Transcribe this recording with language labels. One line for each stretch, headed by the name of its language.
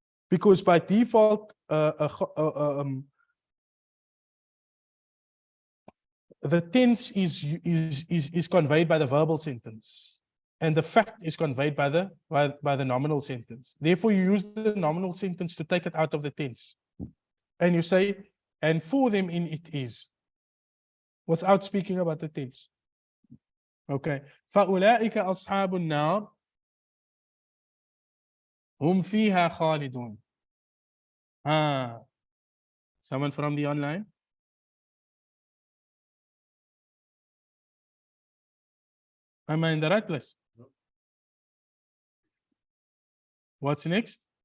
English: Because by default, the tense is conveyed by the verbal sentence, and the fact is conveyed by the nominal sentence. Therefore, you use the nominal sentence to take it out of the tense, and you say, and for them in it is, without speaking about the tense. Okay.
Arabic: فأولئك أصحاب النار هم فيها خالدون.
English: Someone from the online? Am I in the right place? What's next?